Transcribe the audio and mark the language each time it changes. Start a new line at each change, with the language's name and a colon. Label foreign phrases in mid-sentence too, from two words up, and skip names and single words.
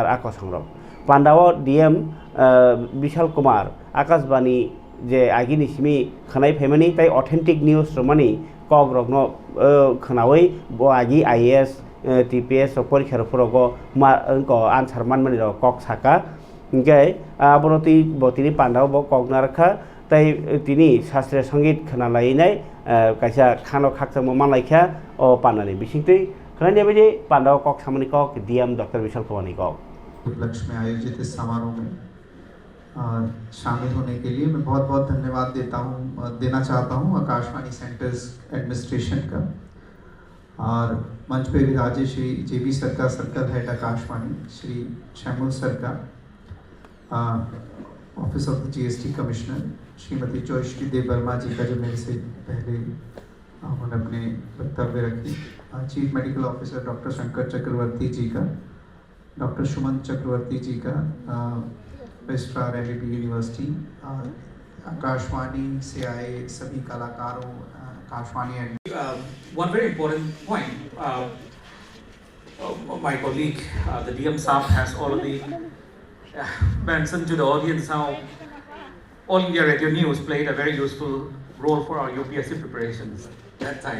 Kok Borok: Akosongrok Pandao DM Bishal Kumar Akashbani je agini simi khanai phaimani tai
English: authentic news
Kok Borok: romani kogrogno khanawai bo agi IAS TPS porikha porogo ma ko answer manmani ro kok saka ngai aboroti botini pandao bo kognarkha tai tini
Hindi: शास्त्रीय संगीत
Kok Borok: khanalai nai kaisa khano khakchamo manlaikha o panani bisingtei khanai beje pandao kok samani kok DM Dr. Bishal Kumar ni kok
Hindi: उपलक्ष्य में आयोजित इस समारोह में शामिल होने के लिए मैं बहुत बहुत धन्यवाद देना चाहता हूँ आकाशवाणी सेंटर्स एडमिनिस्ट्रेशन का और मंच पे विराजे श्री JB सरकार
English: circle head
Hindi: आकाशवाणी श्री शैमुल सर का
English: office of the GST commissioner
Hindi: श्रीमती जोयश्री देवर्मा जी का जो मेरे से पहले उन्होंने अपने वक्तव्य रखी
English: chief medical officer
Hindi: डॉक्टर शंकर चक्रवर्ती जी का डॉक्टर सुमन चक्रवर्ती जी का रजिस्ट्रार MAP यूनिवर्सिटी आकाशवाणी से आए सभी कलाकारों आकाशवाणी
English: One very important point, my colleague, the DM Saab has already mentioned to the audience how All India Radio News played a very useful role for our UPSC preparations that time.